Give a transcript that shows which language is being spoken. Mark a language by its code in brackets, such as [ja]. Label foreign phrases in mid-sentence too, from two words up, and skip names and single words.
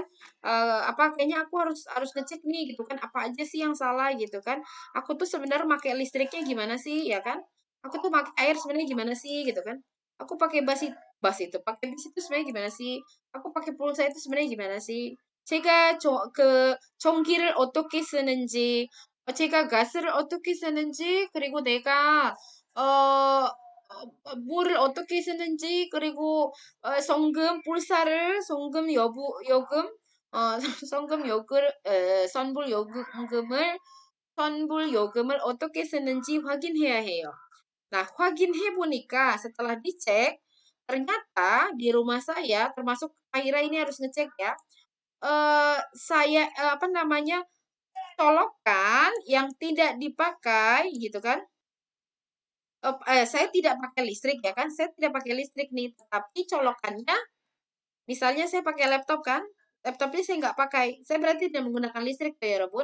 [id] Apa kayaknya aku harus harus ngecek nih gitu kan, apa aja sih yang salah gitu kan? Aku tuh sebenarnya pakai listriknya gimana sih ya kan? Aku tuh pakai air sebenarnya gimana sih gitu kan? Aku pakai pakai bus itu sebenarnya gimana sih? Aku pakai pulsa itu sebenarnya gimana sih? [ko] 제가 전기를 어떻게 쓰는지, 제가 가스를 어떻게 쓰는지, 그리고 내가, 물을 어떻게 쓰는지, 그리고, 요금, 선불 요금을 어떻게 쓰는지 확인해야 해요. [id] Nah, [ko] 확인해 보니까 [id] setelah dicek, ternyata di rumah saya, termasuk Aira ini harus ngecek ya, apa namanya, colokan yang tidak dipakai gitu kan, saya tidak pakai listrik ya kan, saya tidak pakai listrik nih, tetapi colokannya misalnya saya pakai laptop kan, laptopnya saya nggak pakai, saya berarti tidak menggunakan listrik tuh ya, Rebun.